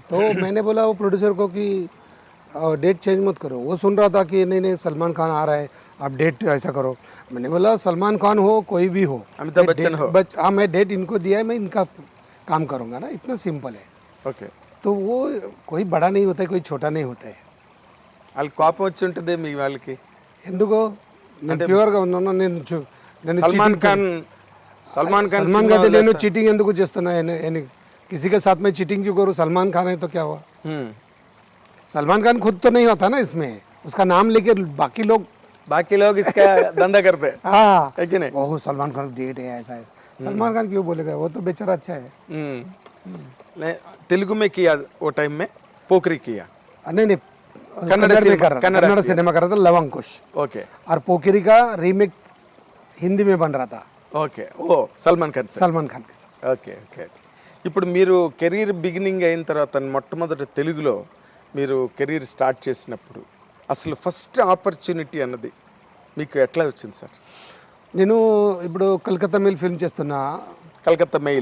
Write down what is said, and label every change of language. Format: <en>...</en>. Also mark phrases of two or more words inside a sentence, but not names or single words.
<hi>तो मैंने बोला वो प्रोड्यूसर को कि</hi> <en>date change</en> <hi>मत करो. वो सुन रहा था कि नहीं सलमान खान आ रहा है, आप डेट ऐसा करो. मैंने बोला सलमान खान हो कोई भी हो, अमिताभ बच्चन हो, हाँ मैं डेट इनको दिया है, मैं इनका काम करूँगा ना. इतना सिंपल है. ओके. तो वो कोई बड़ा नहीं होता है, कोई छोटा नहीं होता है.</hi> <te>వాళ్ళకి కోపం వచ్చి ఉంటుంది మీ వాళ్ళకి? ఎందుకో నేను ప్యూర్గా ఉన్నాను. నేను सलमान खान कहते నేను చీటింగ్ ఎందుకు చేస్తున్నా,</te> <hi>किसी के साथ में चीटिंग क्यों करूँ? सलमान खान है तो क्या हुआ? सलमान खान खुद तो नहीं होता ना इसमें, उसका नाम लेके बाकी लोग इसका धंधा करते. हाँ है कि नहीं? ओह सलमान खान डेट है ऐसा है. सलमान खान क्यों बोलेगा? वो तो बेचारा अच्छा है. तेलुगु में किया वो टाइम में, पोखरी किया? नहीं कन्नड़ सिनेमा कर रहा था, लव अंकुश. ओके. और पोखरी का रीमेक हिंदी में बन रहा था. ఓకే. ఓ సల్మాన్ ఖాన్ के साथ. ఓకే. ఓకే.</hi> <te>ఇప్పుడు మీరు</te> <en>career beginning</en> <te>అయిన తర్వాత మొట్టమొదటి తెలుగులో మీరు</te> <en>career start</en> <te>చేసినప్పుడు అసలు</te> <en>first opportunity</en> <te>అన్నది మీకు ఎట్లా వచ్చింది సార్? నేను ఇప్పుడు కలకత్తా మెయిల్ ఫిల్మ్ చేస్తున్నా. కలకత్తా మెయిల్</te>